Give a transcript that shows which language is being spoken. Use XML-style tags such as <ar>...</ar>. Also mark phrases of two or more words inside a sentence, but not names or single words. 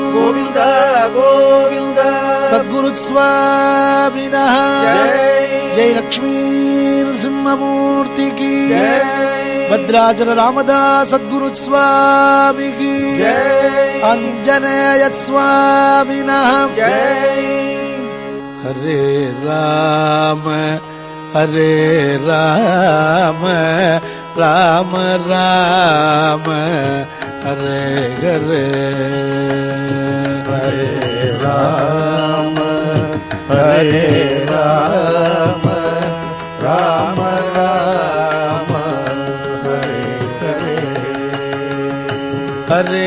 <te>గోవింద గోవింద సద్గురు స్వామినః జై లక్ష్మీ నరసింహమూర్తికి భద్రాచల రామదాస్ సద్గురు స్వామికి ఆంజనేయ స్వామినః హరే రామ హరే రామ రామ రామ హరే హరే హరే రామ హరే రామ రామ రామ హరే హరే హరే</te>